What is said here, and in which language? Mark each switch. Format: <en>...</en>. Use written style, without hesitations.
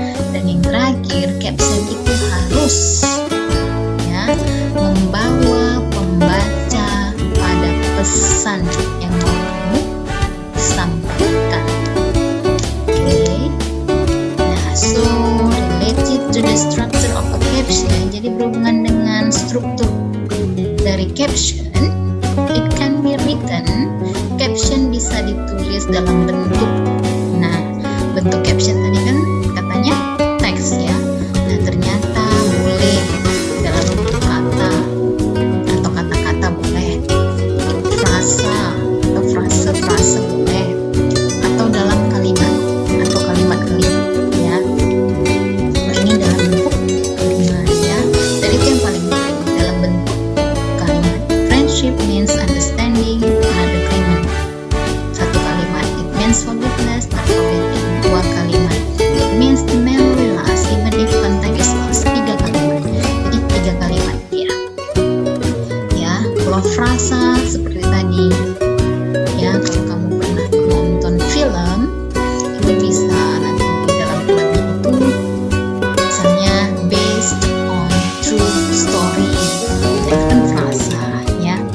<id>Dan yang terakhir, caption itu harus, ya, membawa pembaca pada pesan yang mau kamu sampaikan. Oke.</id> <en>Nah, so related to the structure of a caption.</en> <id>Jadi berhubungan dengan struktur dari caption,</id> <en>it can be written.</en> <id>Caption bisa ditulis dalam bentuk. Nah, bentuk caption tadi kan katanya teks, ya. Nah, ternyata boleh dalam bentuk kata atau kata-kata boleh, frasa atau frase-frase boleh, atau dalam kalimat atau kalimat-kalimat, ya. Nah, ini dalam bentuk kalimat, ya. Dan itu yang paling penting, dalam bentuk kalimat.</id> <en>Friendship means understanding and agreement.</en> <id>Satu kalimat.</id> <en>It means forgiveness and forgetting.</en> <id>Dua kalimat.</id> <en>It means the memory lasts even if contact is lost.</en> <id>Tiga kalimat. Jadi tiga kalimat, ya. Ya, kalau frasa seperti tadi, ya, kalau kamu pernah nonton film, itu bisa nanti di dalam filmnya itu misalnya</id> <en>based on true story,</en> <id>itu kan frasa, ya.</id>